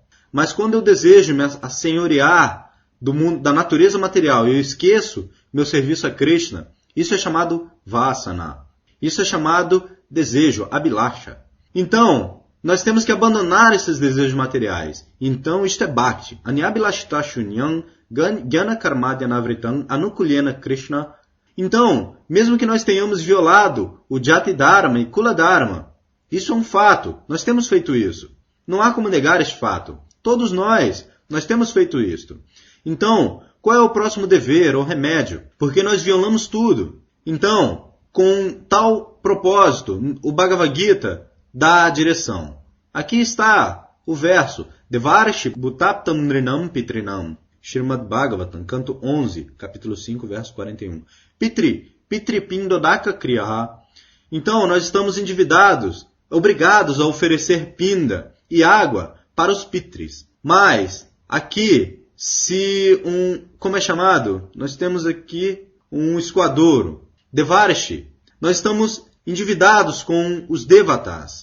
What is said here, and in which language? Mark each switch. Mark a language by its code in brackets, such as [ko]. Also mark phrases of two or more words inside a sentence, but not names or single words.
[pt] Mas quando eu desejo me assenhorear do mundo, da natureza material e eu esqueço meu serviço a Krishna, isso é chamado vasana. Isso é chamado desejo, abhilasha. Então, nós temos que abandonar esses desejos materiais. Então, isto é bhakti. [sa] अन्याभिलाषिता शून्यं ज्ञान कर्माद्यनावृतम् आनुकूल्येन कृष्ण. [pt] Então, mesmo que nós tenhamos violado o [sa] जाति धर्म [pt] e [sa] कुल धर्म, [pt] isso é um fato. Nós temos feito isso. Não há como negar este fato. Todos nós temos feito isto. Então, qual é o próximo dever ou remédio? Porque nós violamos tudo. Então, com tal propósito, o Bhagavad Gita dá a direção. Aqui está o verso. [sa] देवर्षि भूताप्तं नृणां पितॄणां. [pt] Srimad Bhagavatam, canto 11, capítulo 5, verso 41. [sa] पितृ पिण्डोदक क्रियाः. [pt] Então, nós estamos endividados, obrigados a oferecer pinda e água para os pitris. Mas, aqui, se como é chamado? Nós temos aqui um escoadouro. Devarshi. Nós estamos endividados com os devatas.